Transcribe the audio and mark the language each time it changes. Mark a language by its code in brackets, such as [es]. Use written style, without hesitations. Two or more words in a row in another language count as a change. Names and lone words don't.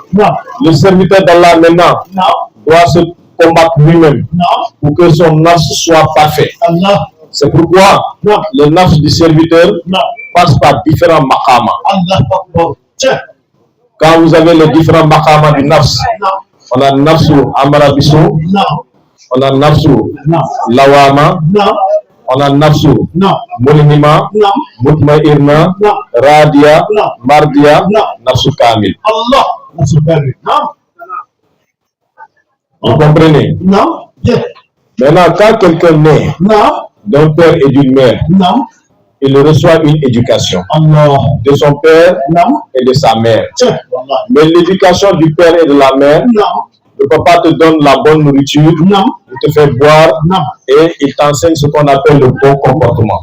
[fr] Le serviteur d'Allah maintenant doit se combattre lui-même pour que son nafs soit parfait. C'est pourquoi le nafs du serviteur passe par différents maqamas. Quand vous avez les différents maqamas du nafs, on a [ar] النفس الأمارة بالسوء, [fr] on a [ar] النفس اللوامة, [fr] on a [ar] النفس الملهمة المطمئنة الراضية المرضية النفس الكاملة. [fr] Vous comprenez? Maintenant, quand quelqu'un naît d'un père et d'une mère, il reçoit une éducation de son père et de sa mère. Mais l'éducation du père et de la mère, le papa te donne la bonne nourriture, il te fait boire et il t'enseigne ce qu'on appelle le bon comportement.